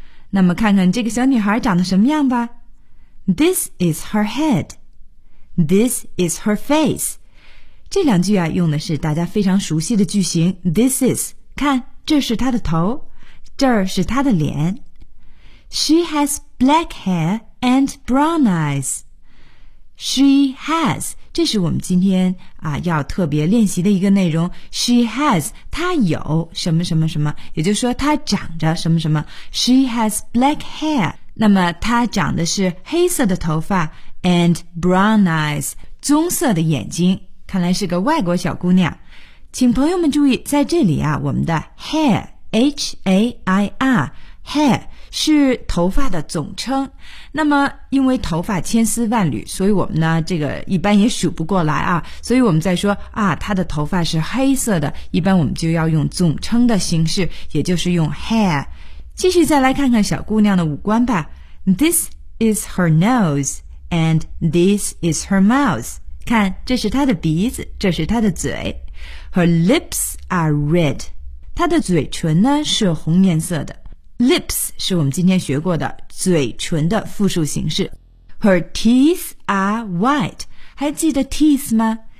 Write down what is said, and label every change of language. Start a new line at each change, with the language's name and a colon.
Chinese: 那么看看这个小女孩长得什么样吧。
English: This is her head. This is her face.
Chinese: 这两句啊，用的是大家非常熟悉的句型 ,
English: this is,
Chinese: 看。这是她的头，这儿是她的脸。
English: She has black hair and brown eyes. She has,
Chinese: 这是我们今天啊要特别练习的一个内容。
English: She has,
Chinese: 她有什么什么什么，也就是说她长着什么什么。
English: She has black hair,
Chinese: 那么她长的是黑色的头发
English: and brown eyes,
Chinese: 棕色的眼睛，看来是个外国小姑娘。请朋友们注意，在这里啊，我们的 hair, H-A-I-R, hair 是头发的总称。那么因为头发千丝万缕，所以我们呢这个一般也数不过来啊，所以我们在说啊他的头发是黑色的，一般我们就要用总称的形式，也就是用 hair。继续再来看看小姑娘的五官吧。
English: This is her nose and this is her mouth.
Chinese: 看，这是她的鼻子，这是她的嘴。
English: Her lips are red.
Chinese: 她的嘴唇呢是红颜色的。Lips 是我们今天学过的嘴唇的复数形式。
English: Her teeth are white.
Chinese: 还记得
English: teeth
Chinese: 吗？